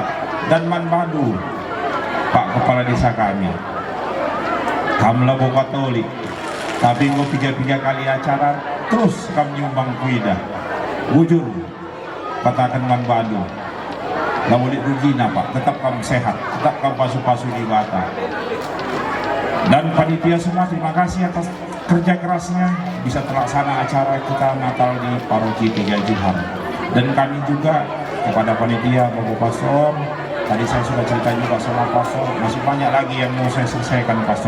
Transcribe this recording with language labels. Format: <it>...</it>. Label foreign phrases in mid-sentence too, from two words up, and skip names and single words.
<id>Dan Manbadu Pak Kepala Desa kami Kamla Katolik tapi mau 3 kali acara terus kami nyumbang</id> <btx>kuida bujur</btx> <id>katakan Manbadu nggak boleh rugi Pak, tetap kamu sehat, tetap kamu</id> <btx>pasu-pasu di bata.</btx> <id>Dan panitia semua terima kasih atas kerja kerasnya bisa terlaksana acara kita Natal di Paroki 3 Johar. Dan kami juga kepada panitia Bapak Pastor, tadi saya sudah cerita juga sama Pastor, masih banyak lagi yang mau saya selesaikan Pastor.</id>